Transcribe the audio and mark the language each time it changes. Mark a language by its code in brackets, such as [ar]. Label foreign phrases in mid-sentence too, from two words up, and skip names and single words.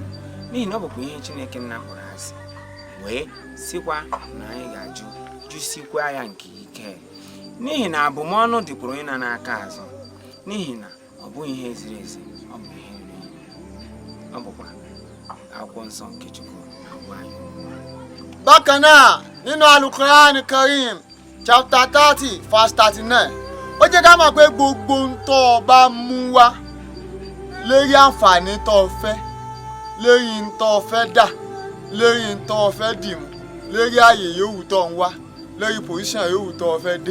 [ig] N'ihi na ọ bụkwa ihe Chineke nna kpọrọ asị, wee sịkwa na anyị ga-ajụ jụsikwa ya nke ike. N'ihi na abụmọnụ dịkwara onye na-n'aka azụ, n'ihi na ọ bụghị ihe ziri ezi, ọ bụ ihe riri. Ọ bụkwa akwụkwọ nsọ nke Chukwu na-agwa anyị. [yo] Bákan náà nínú Al-Qur'an Karim chapter 30 verse 39, ó jẹ́ ká mọ̀ pé gbogbo ń tọ́ ọ bá mú wá lérí àǹfààní tó o fẹ́, lérí ń tọ́ ọ fẹ́ dà, lérí ń tọ́ ọ fẹ́ dìmú, lérí ààyè yòówù tó ń wá, lérí position yòówù tó o fẹ́ dé.